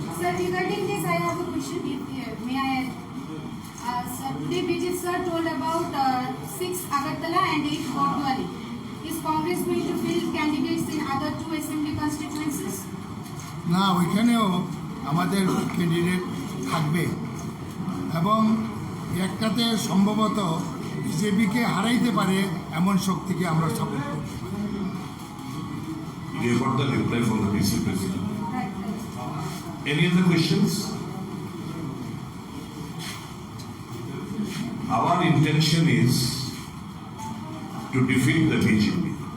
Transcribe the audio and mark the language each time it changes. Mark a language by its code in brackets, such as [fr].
[en] Sir, regarding this, I have a question. May I add? Sir, today BJP sir told about 6 Agartala and 8 Bordwali. Is Congress going to field candidates in other 2 assembly constituencies? [bn] না, ওইখানেও আমাদের candidate থাকবে এবং একটাতে সম্ভবত বিজেপিকে হারাইতে পারে এমন শক্তিকে আমরা সাপোর্ট করব। [en] You got the reply from the BC President. Right. Any other questions? Our intention is to defeat the BJP.